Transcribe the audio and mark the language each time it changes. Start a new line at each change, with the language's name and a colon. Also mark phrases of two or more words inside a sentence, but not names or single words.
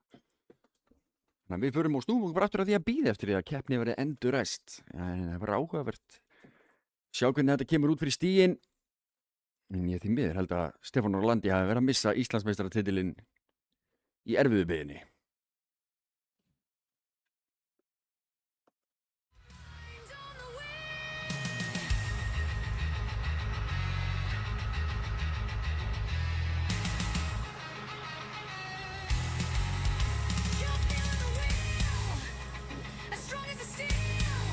Icelandic: Þannig að við förum og snúum okkur bara aftur að því að bíða eftir því að keppni verði endurræst. En það var áhugavert. Sjá hvernig þetta kemur út fyrir stíginn. En ég því miður held að Stefán Orlandi hafi verið að missa Íslandsmeistaratitilinn í erfiðu biðinni.
English: Mind on the wheel. You're feeling the wheel, as strong as a steel.